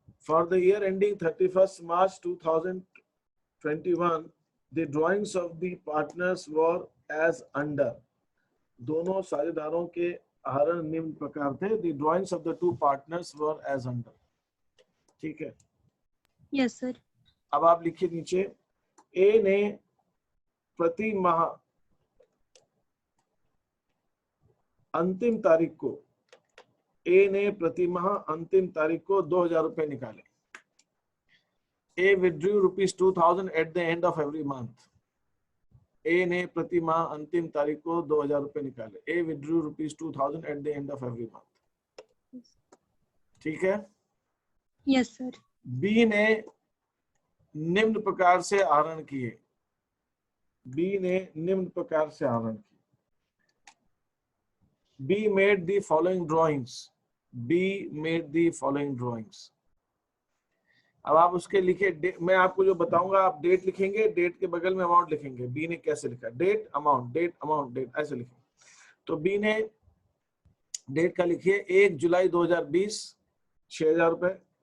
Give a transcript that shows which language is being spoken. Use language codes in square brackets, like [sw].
[en] For the year ending 31st March 2021, the drawings of the partners were as under. [hi] दोनों साझेदारों के आहरण निम्न प्रकार थे। [en] The drawings of the two partners were as under. [hi] ठीक है। [en] Yes sir. [hi] अब आप लिखिए नीचे, ए ने प्रति माह अंतिम तारीख को ए ने प्रति माह अंतिम तारीख को 2000 रुपए निकाले। [en] A withdrew ₹2000 at the end of every month. [hi] ए ने प्रति माह अंतिम तारीख को 2000 रुपए निकाले। [en] A withdrew ₹2000 at the end of every month. [hi] ठीक है। [en] Yes sir. [hi] बी ने निम्न प्रकार से आहरण किए। बी ने निम्न प्रकार से आहरण किए। [en] B made the following drawings. B made the following drawings. [hi] अब आप उसके लिखे, मैं आपको जो बताऊंगा आप डेट लिखेंगे, डेट के बगल में अमाउंट लिखेंगे। बी ने कैसे लिखा, date amount, date amount, date, ऐसे लिखेंगे। तो बी ने डेट का लिखिए 1 जुलाई 2020 6000 रुपए।